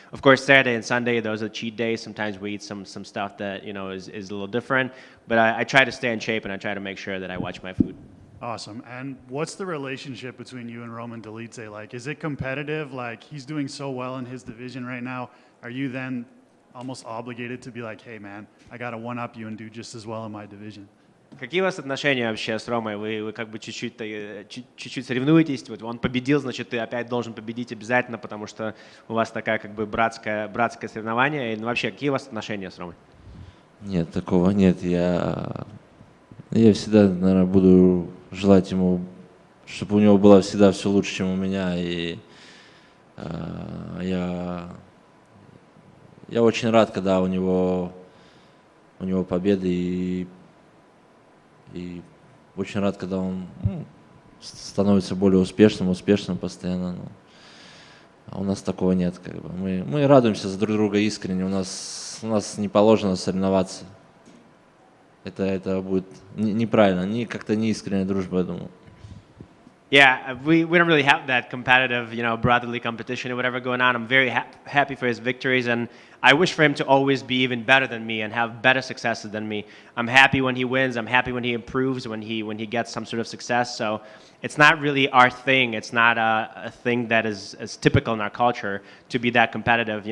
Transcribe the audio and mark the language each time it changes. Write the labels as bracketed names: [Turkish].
[English] Of course, Saturday and Sunday, those are cheat days. Sometimes we eat some stuff that is a little different, but I try to stay in shape and I try to make sure that I watch my food. Awesome. And what's the relationship between you and Roman Dolidze like? Is it competitive? Like, he's doing so well in his division right now. Are you then almost obligated to be like, hey, man, I got to one-up you and do just as well in my division? [Russian] Какие у вас отношения вообще с Ромой? Вы как бы чуть-чуть соревнуетесь, вот он победил, значит, ты опять должен победить обязательно, потому что у вас такая как бы братское соревнование. И вообще, какие у вас отношения с Ромой? Нет, такого нет. Я всегда, наверное, буду желать ему, чтобы у него было всегда все лучше, чем у меня. И я очень рад, когда у него победы, и очень рад, когда он становится более успешным постоянно. А у нас такого нет. Как бы. Мы радуемся за друг друга искренне. У нас не положено соревноваться. Это будет неправильно, как-то не искренняя дружба, я думаю. [English] Yeah, we don't really have that competitive, brotherly competition or whatever going on. I'm very happy for his victories, and I wish for him to always be even better than me and have better successes than me. I'm happy when he wins. I'm happy when he improves, when he gets some sort of success. So it's not really our thing. It's not a thing that is typical in our culture to be that competitive.